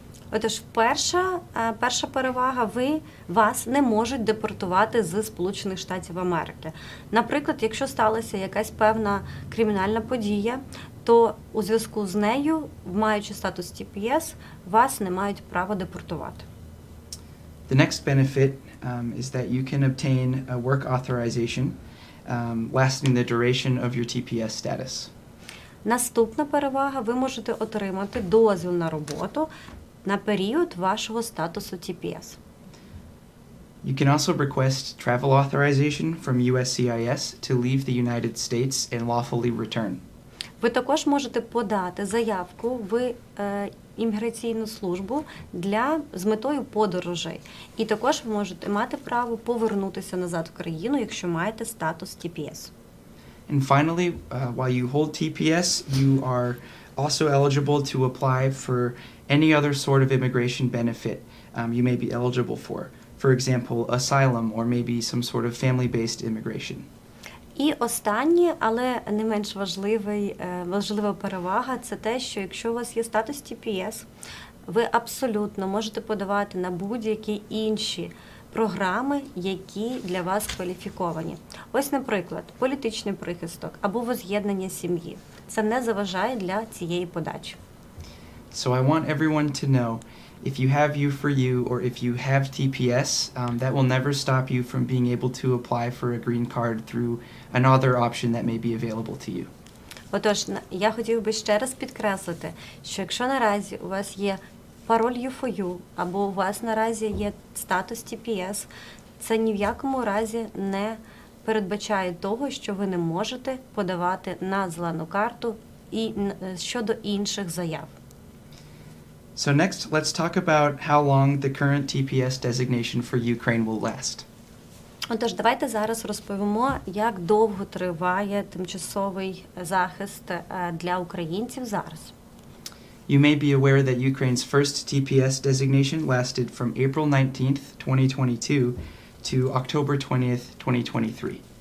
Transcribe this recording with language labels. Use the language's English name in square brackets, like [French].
[Ukrainian] Отож, перша перевага – вас не можуть депортувати з Сполучених Штатів Америки. Наприклад, якщо сталася якась певна кримінальна подія, то у зв'язку з нею, маючи статус TPS, вас не мають права депортувати. [English] The next benefit is that you can obtain a work authorization lasting the duration of your TPS status. [Ukrainian] Наступна перевага – ви можете отримати дозвіл на роботу на період вашого статусу TPS. [English] You can also request travel authorization from USCIS to leave the United States and lawfully return. [Ukrainian] Ви також можете подати заявку в імміграційну службу з метою подорожей. І також ви можете мати право повернутися назад в країну, якщо маєте статус TPS. [English] And finally, while you hold TPS, you are also eligible to apply for any other sort of immigration benefit you may be eligible for. For example, asylum or maybe some sort of family-based immigration. [Ukrainian] І останнє, але не менш важлива перевага – це те, що якщо у вас є статус TPS, ви абсолютно можете подавати на будь-які інші програми, які для вас кваліфіковані. Ось, наприклад, політичний прихисток або воз'єднання сім'ї. Це не заважає для цієї подачі. [English] So I want everyone to know, if you have U4U or if you have TPS, that will never stop you from being able to apply for a green card through another option that may be available to you. [Ukrainian] Отож, я хотів би ще раз підкреслити, що якщо наразі у вас є пароль U4U або у вас наразі є статус TPS, це ні в якому разі не передбачає того, що ви не можете подавати на зелену карту і щодо інших заяв. [English] So next, let's talk about how long the current TPS designation for Ukraine will last. [Ukrainian] Отож, давайте зараз розповімо, як довго триває тимчасовий захист для українців зараз. [English] You may be aware that Ukraine's first TPS designation lasted from April 19th, 2022 to October 20th, 2023.